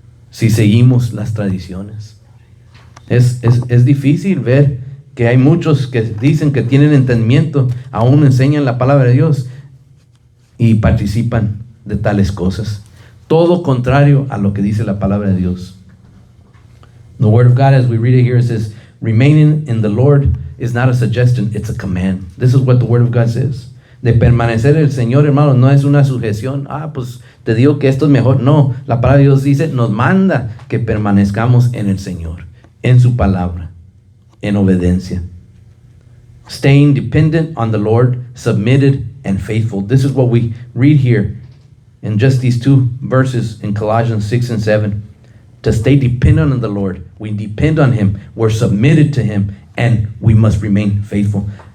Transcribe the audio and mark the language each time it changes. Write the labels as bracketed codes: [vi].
[es] Si seguimos las tradiciones. Es difícil ver que hay muchos que dicen que tienen entendimiento, aún enseñan la palabra de Dios y participan de tales cosas. Todo contrario a lo que dice la palabra de Dios. [en] The Word of God, as we read it here, it says, remaining in the Lord is not a suggestion, it's a command. This is what the Word of God says. [es] De permanecer en el Señor, hermano, no es una sujeción. Pues te digo que esto es mejor. No, la palabra de Dios dice, nos manda que permanezcamos en el Señor, en su palabra, en obediencia. [en] Staying dependent on the Lord, submitted and faithful. This is what we read here in just these two verses in Colossians 6 and 7. To stay dependent on the Lord. We depend on Him. We're submitted to Him. And we must remain faithful.